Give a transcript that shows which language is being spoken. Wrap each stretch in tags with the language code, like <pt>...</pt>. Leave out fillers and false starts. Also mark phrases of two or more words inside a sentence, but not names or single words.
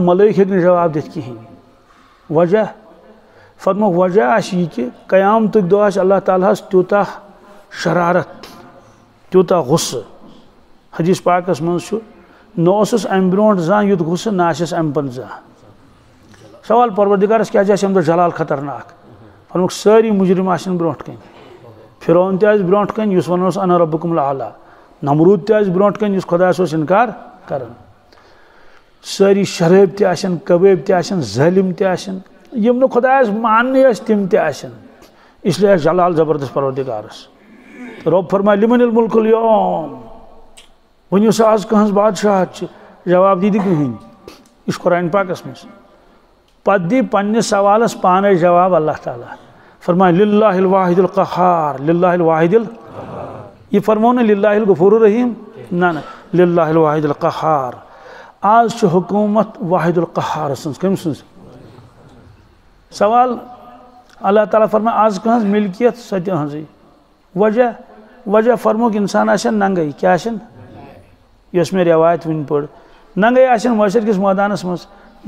<ks>ملٲیِک ہیٚکہِ نہٕ جواب دِتھ کِہیٖنۍ وجہ فرموکھ وجہ آسہِ یہِ کہِ قیامتٕکۍ دۄہ آسہِ اللہ تعالیٰ ہس تیوٗتاہ شرارت تیوٗتاہ غُصہٕ حدیث پاکس منٛز چھُ نہ اوسُس امہِ برونٛٹھ زانٛہہ یُتھ غُصہٕ نہ آسٮ۪س امہِ پتہٕ زانٛہہ سوال پروردگارس کیٛازِ آسہِ امہِ دۄہ جلال خطرناک فرموکھ سٲری مُجرِم آسن برونٛٹھ کَنۍ فرعون تہِ آسہِ برونٛٹھ کَنۍ یُس ونان اوس</ks> <ar>انا ربکُم الاعلیٰ</ar> <ks>نمروٗد تہِ آسہِ برونٛٹھ کَنۍ یُس خۄدایس اوس انکار کران سٲری شرٲبۍ تہِ آسن کبٲبۍ تہِ آسن ظٲلِم تہِ آسن یِم نہٕ خۄدایس ماننٕے ٲسۍ تِم تہِ آسن اس لیے آسہِ جلال زبردست پروردگارس رۄب فرمایہِ</ks> <ar>لِمن الملک اليوم</ar> <ks>ؤنِو سا آز کٕہٕنٛز بادشاہت چھِ جواب دی نہٕ کٕہٕنۍ یہِ چھُ قرآن پاکس منٛز پتہٕ دی پننِس سوالس پانے جواب اللہ تعالیٰ فرمایہِ</ks> <ar>للہ الواحد القہار للہ الواحد</ar> <ks>یہ فرمو نہٕ</ks> <ar>للہ الغفور الرحیم</ar> <ks>نہ</ks> <ar>للہ الواحد القہار</ar> <ks>آز چھِ حکوٗمت واحد القہار سٕنٛز کٔمۍ سٕنٛز سوال اللہ تعالیٰ فرمایہِ آز کٕہٕنٛز ملکیت سۄ تہِ أہٕنٛزٕے وجہ فرموکھ انسان آسن ننگے کیٛاہ آسن یۄس مےٚ رٮ۪وایت وٕنۍ پٔر ننگے آسن معاشر کِس مٲدانس منٛز نہ</ks>